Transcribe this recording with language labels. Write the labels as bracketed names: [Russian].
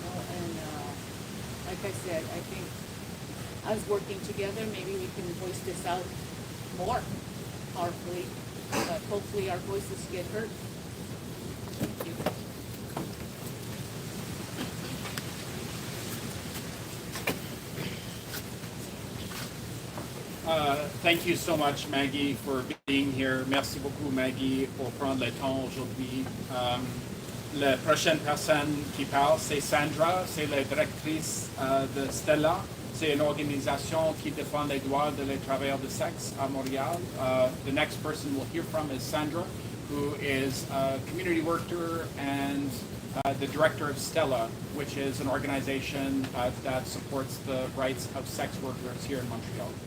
[English] And like I said, I think us working together, maybe we can voice this out more powerfully, but hopefully our voices get heard. Thank you. Thank you so much, Maggie, for being here. [French] Merci beaucoup, Maggie, pour prendre le temps aujourd'hui. La prochaine personne qui parle, c'est Sandra, c'est la directrice de Stella. C'est une organisation qui défend les droits des travailleurs de sexe à Montréal. [English] The next person we'll hear from is Sandra, who is a community worker and the director of Stella, which is an organization that supports the rights of sex workers here in Montreal.